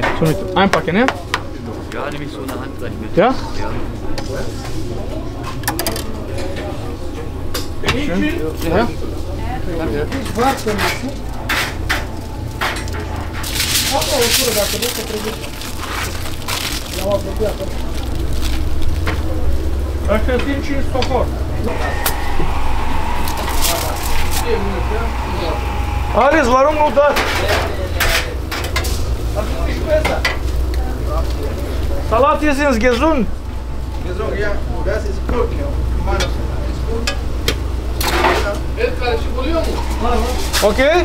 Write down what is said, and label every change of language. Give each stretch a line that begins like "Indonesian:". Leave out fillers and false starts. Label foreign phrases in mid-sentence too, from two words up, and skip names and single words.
German: So mit einpacken, ja? Ja, nehme ich so eine Hand gleich mit. Ja? Ja. Ja. Danke.
Romanian: Ăștia sunt 5 stocori.
German: Alles, warum nur das? Das ist nicht besser. Salat ist gesund. Gesund, ja. Das ist gut, ja. Okay?